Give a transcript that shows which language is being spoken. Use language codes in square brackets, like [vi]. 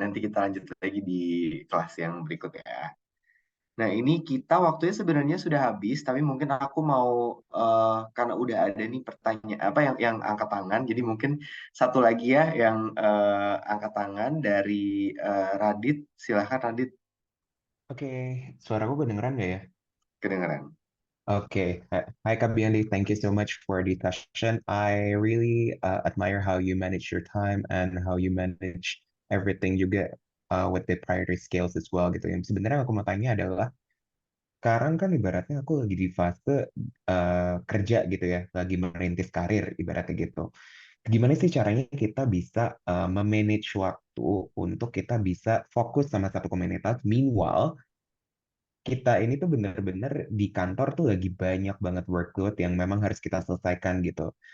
[id] Nanti kita lanjut lagi di kelas yang berikutnya. Nah, ini kita waktunya sebenarnya sudah habis, tapi mungkin aku mau karena udah ada nih pertanyaan apa yang angkat tangan, jadi mungkin satu lagi ya yang angkat tangan dari Radit. Silahkan Radit, Oke, suaraku kedengeran nggak ya? kedengeran. [en] Okay. Hi, Kabiandi. Thank you so much for the session. I really admire how you manage your time and how you manage everything [id] juga [en] with the priority scales as well gitu. [id] Yang sebenarnya aku mau tanya adalah, sekarang kan ibaratnya aku lagi di fase kerja gitu ya, lagi merintis karir ibaratnya gitu. Gimana sih caranya kita bisa memanage waktu untuk kita bisa fokus sama satu komunitas, meanwhile kita ini tuh bener-bener di kantor tuh lagi banyak banget workload yang memang harus kita selesaikan gitu.